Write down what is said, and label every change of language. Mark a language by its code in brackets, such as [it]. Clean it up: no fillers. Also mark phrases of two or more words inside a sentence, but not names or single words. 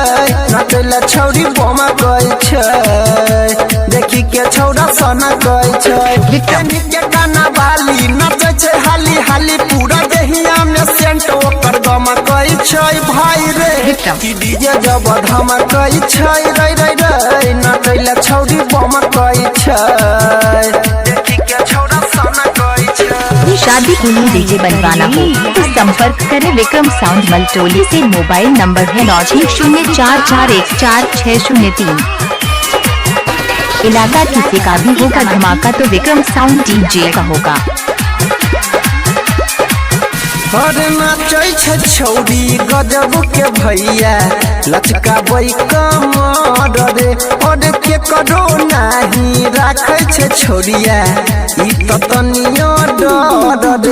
[anp] नचैला छौरी बम कहै छै देखी के छौरा सना कहै छै के गाना वाली नचै छै हाली हाली पूरा देहिया में सेंट ओकर गम कहै छै भाई रे कि डीजे जब धमकै छै रे रे रे नचैला छौरी बम कहै छै देखी के छौरा सना कहै छै। [hi] शादी के लिए डीजे बनवाना हो तो संपर्क करें विक्रम साउंड मलटोली से। मोबाइल नंबर है 9044144603। इलाका किसी का भी होगा धमाका तो विक्रम साउंड डीजे का होगा। [anp] अरे नाचै छै छौरी गजब के भैया लचकाबै कमर रे अरे के करो नाही राखै छै छोरिया ई त तनियो डर रे।